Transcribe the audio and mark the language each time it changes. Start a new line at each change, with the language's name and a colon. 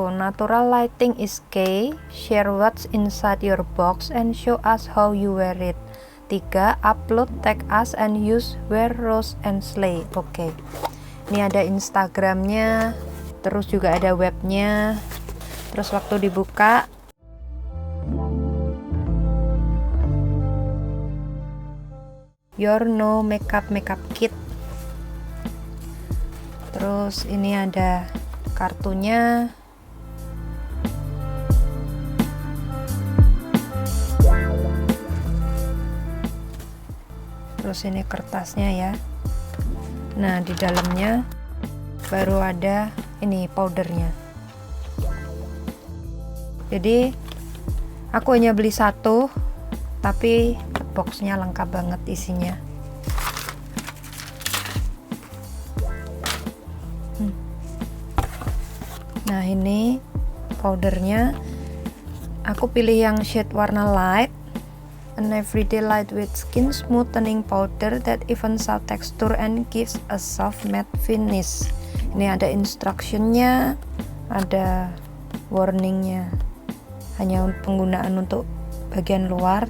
English: Natural lighting is key. Share what's inside your box and show us how you wear it. 3. Upload, tag us and use wear rose and slay.
Indonesian: Oke. Ini ada Instagramnya, terus juga ada webnya. Terus waktu dibuka,
English: your no makeup kit.
Indonesian: Terus ini ada kartunya. Terus ini kertasnya ya. Nah, di dalamnya baru ada ini powdernya. Jadi aku hanya beli satu, tapi boxnya lengkap banget isinya. Nah, ini powdernya. Aku pilih yang shade warna light.
English: An everyday lightweight skin smoothening powder that evens out texture and gives a soft matte finish.
Indonesian: Ini ada instructionnya, ada warningnya, hanya penggunaan untuk bagian luar.